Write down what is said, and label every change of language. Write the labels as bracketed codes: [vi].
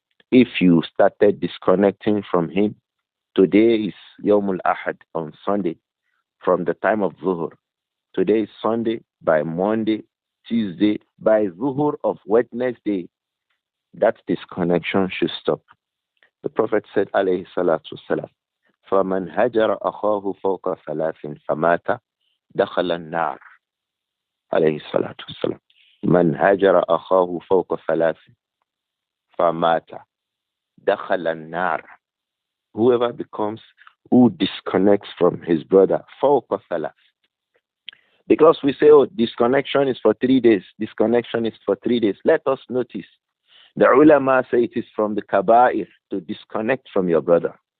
[en] If you started disconnecting from him, today is Yawmul Ahad on Sunday from the time of Zuhur. Today is Sunday. By Monday, Tuesday, by Zuhur of Wednesday, that disconnection should stop. The Prophet said, [ar] alayhi salatu wasalam, فَمَنْ هَجَرَ أَخَاهُ فَوْقَ ثَلَاثٍ فَمَاتَ دَخَلَ النَّارِ عليه الصلاة والسلام. من هجر أخاه فوق ثلاث فمات دخل النار. [en] Whoever who disconnects from his brother [ar] فوق ثلاث. [en] Because we say, oh, disconnection is for 3 days. Disconnection is for 3 days. Let us notice. The ulama say it is from the kaba'ir to disconnect from your brother.